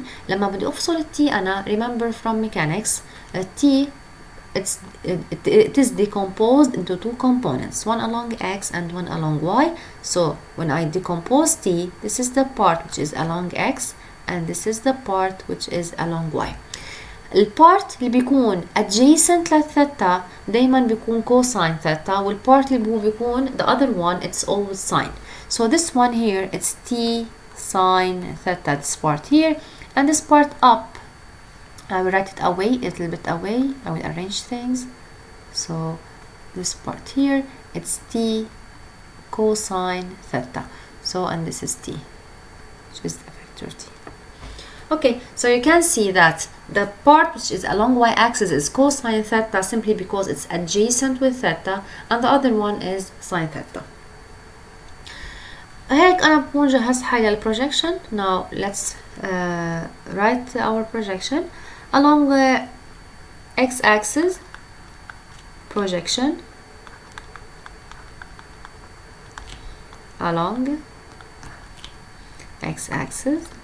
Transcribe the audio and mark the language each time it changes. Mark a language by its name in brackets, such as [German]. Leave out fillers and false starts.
[Arabic] لما بدي أفصل t أنا [English] remember from mechanics t it is decomposed into two components, one along x and one along y. So when I decompose t, this is the part which is along x and this is the part which is along y. [Arabic] البارت اللي بيكون adjacent للثيتا دايما بيكون cosine ثيتا والبارت اللي بيكون [English] the other one it's always sine. So this one here it's t sine theta, this part here, and this part up I will write it away, a little bit away. I will arrange things. So this part here it's t cosine theta. So and this is t, which is the vector t. Okay, so you can see that the part which is along y-axis is cosine theta simply because it's adjacent with theta, and the other one is sine theta. [Arabic] هيك أنا بكون جهزت حالي للprojection. [English] Now let's write our projection along the x-axis. Projection along x-axis.